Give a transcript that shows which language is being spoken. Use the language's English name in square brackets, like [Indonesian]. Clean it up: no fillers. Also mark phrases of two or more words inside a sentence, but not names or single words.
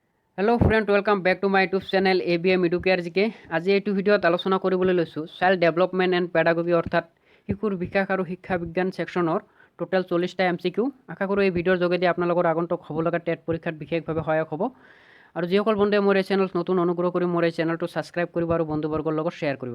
[English] hello friend welcome back to my YouTube channel ABM EduCare GK. [Assamese] আজি এইটো ভিডিঅ'ত আলোচনা কৰিবলৈ লৈছোঁ [English] child development and pedagogy [Assamese] অৰ্থাৎ শিশুৰ বিকাশ আৰু শিক্ষা বিজ্ঞান ছেকশ্যনৰ টোটেল 40টা MCQ। আশা কৰোঁ এই ভিডিঅ'ৰ যোগেদি আপোনালোকৰ আগন্তুক হ'ব লগা টেট পৰীক্ষাত বিশেষভাৱে সহায়ক হ'ব। আৰু যিসকল বন্ধুৱে মোৰ এই চেনেলত নতুন অনুগ্ৰহ কৰি মোৰ এই চেনেলটো ছাবস্ক্ৰাইব কৰিব আৰু বন্ধুবৰ্গৰ লগত শ্বেয়াৰ কৰিব।